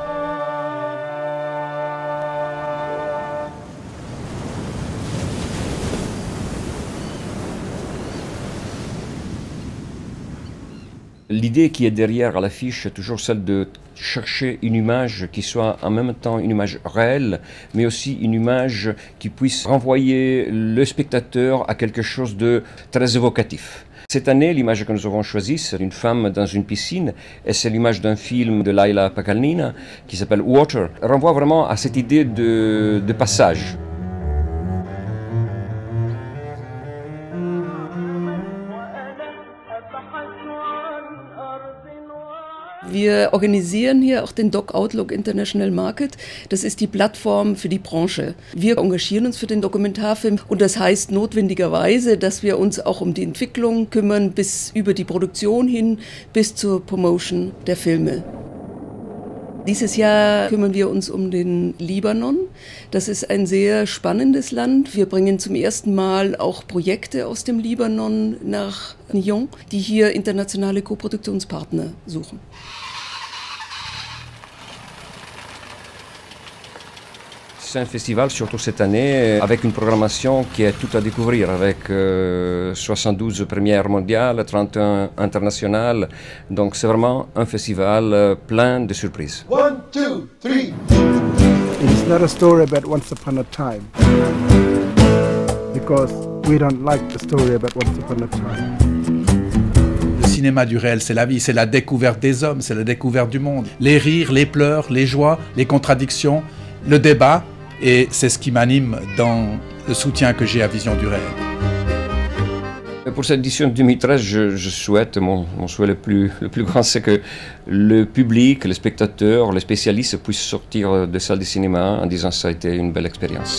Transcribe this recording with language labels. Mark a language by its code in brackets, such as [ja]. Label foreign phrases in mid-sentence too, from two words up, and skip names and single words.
[fr] L'idée qui est derrière à l'affiche est toujours celle de chercher une image qui soit en même temps une image réelle, mais aussi une image qui puisse renvoyer le spectateur à quelque chose de très évocatif. Cette année, l'image que nous avons choisie, c'est une femme dans une piscine, et c'est l'image d'un film de Laila Pakalina qui s'appelle Water. Elle renvoie vraiment à cette idée de passage. [de] Wir organisieren hier auch den Doc Outlook International Market. Das ist die Plattform für die Branche. Wir engagieren uns für den Dokumentarfilm und das heißt notwendigerweise, dass wir uns auch um die Entwicklung kümmern, bis über die Produktion hin, bis zur Promotion der Filme. Dieses Jahr kümmern wir uns um den Libanon. Das ist ein sehr spannendes Land. Wir bringen zum ersten Mal auch Projekte aus dem Libanon nach Nyon, die hier internationale Koproduktionspartner suchen. [fr] C'est un festival, surtout cette année, avec une programmation qui est tout à découvrir, avec 72 premières mondiales, 31 internationales. Donc c'est vraiment un festival plein de surprises. 1, 2, 3. [en] It is not a story about once upon a time, because we don't like the story about once upon a time. [fr] Le cinéma du réel, c'est la vie, c'est la découverte des hommes, c'est la découverte du monde. Les rires, les pleurs, les joies, les contradictions, le débat. Et c'est ce qui m'anime dans le soutien que j'ai à Vision du réel. Pour cette édition 2013, je souhaite, mon souhait le plus grand, c'est que le public, les spectateurs, les spécialistes puissent sortir des salles de cinéma en disant que ça a été une belle expérience.